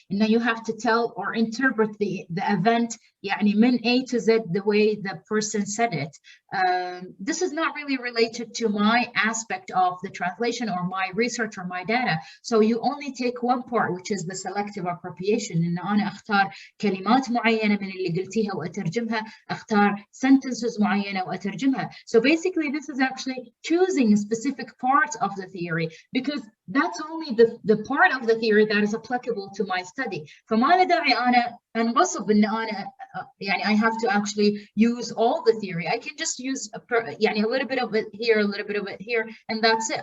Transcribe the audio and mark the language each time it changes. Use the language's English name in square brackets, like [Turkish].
[English] إنه you have to tell or interpret the event يعني من A to Z the way the person said it. This is not really related to my aspect of the translation or my research or my data. So you only take one part, which is the selective appropriation. [Arabic] إن أنا أختار كلمات معينة من اللي قلتيها وأترجمها، أختار sentences معينة وأترجمها. [English] So basically this is actually choosing a specific part of the theory, because that's only the part of the theory that is applicable to my study. [Arabic] فما له داعي أنا أنغصب إن أنا يعني [English] I have to actually use all the theory. I can just use يعني a little bit of it here, a little bit of it here, and that's it.